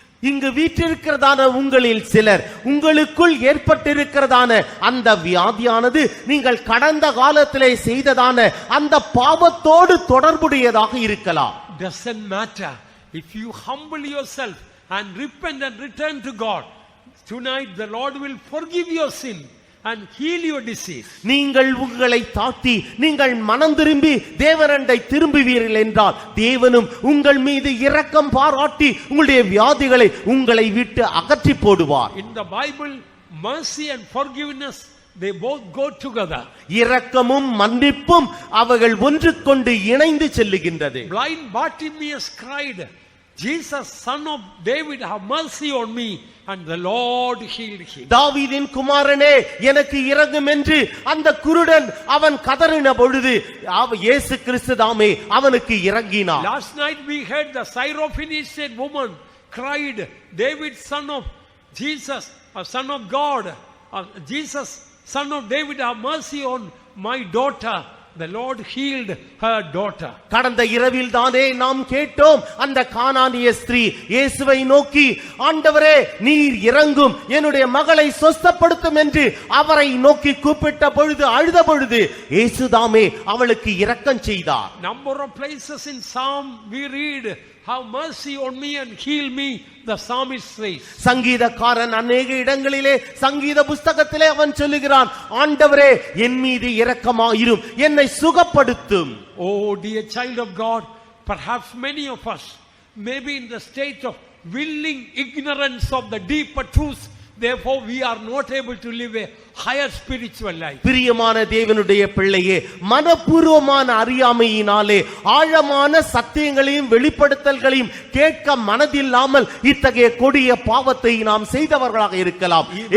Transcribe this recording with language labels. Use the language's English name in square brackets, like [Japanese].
[Tamil] இங்கு வீற்றிருக்கிறதான உங்களில் சிலர் உங்களுக்குள் ஏற்பட்டிருக்கிறதான அந்த வியாதியானது நீங்கள் கடந்த காலத்திலே செய்ததான அந்த பாவத்தோடு தொடர்புடையதாக இருக்கலாம். [English] Doesn't matter. If you humble yourself and repent and return to God, tonight the Lord will forgive your sin and heal your disease. [Tamil] நீங்கள் உங்களை தாழ்த்தி நீங்கள் மனம் திரும்பி தேவனண்டை திரும்புவீர்கள் என்றால் தேவனும் உங்கள் மீது இரக்கம் பாராட்டி உங்களுடைய வியாதிகளை உங்களை விட்டு அகற்றி போடுவார். [English] In the Bible, mercy and forgiveness, they both go together. [Tamil] இரக்கமும் மன்னிப்பும் அவர்கள் ஒன்றுக்கொண்டு இணைந்து செல்லுகின்றது. [English] Blind Bartimaeus cried, Jesus, son of David, have mercy on me, and the Lord healed him. [Tamil] தாவீதின் குமாரனே எனக்கு இரங்கும் என்று அந்த குருடன் அவன் கதறின பொழுது இயேசு கிறிஸ்து தாமே அவனுக்கு இறங்கினார். [English] Last night we heard the Syrophoenician woman cried, David, son of Jesus, son of God, Jesus, son of David, have mercy on my daughter. The Lord healed her daughter. [Tamil] கடந்த இரவில் தானே நாம் கேட்டோம், அந்த கானானிய ஸ்திரீ இயேசுவை நோக்கி, ஆண்டவரே நீர் இரங்கும், என்னுடைய மகளை சொஸ்தப்படுத்தும் என்று அவரை நோக்கி கூப்பிட்ட பொழுது, அழுத பொழுது இயேசுதாமே அவளுக்கு இரக்கம் செய்தார். [English] Number of places in Psalm we read, have mercy on me and heal me, the psalmist says. [Tamil] சங்கீதக்காரன் அநேக இடங்களிலே சங்கீத புஸ்தகத்திலே அவன் சொல்லுகிறான், ஆண்டவரே என் மீது இரக்கமாயிரும், என்னை சுகப்படுத்தும். [English] Oh dear child of God, perhaps many of us may be in the state of willing ignorance of the deeper truths. Therefore we are not able to live a higher spiritual life. [Tamil] பிரியமான தேவனுடைய பிள்ளையே, மனப்பூர்வமான அறியாமையினாலே ஆழமான சத்தியங்களையும் வெளிப்படுத்தல்களையும் கேட்க மனதில்லாமல் இத்தகைய கொடிய பாவத்தை நாம் செய்தவர்களாக இருக்கலாம்.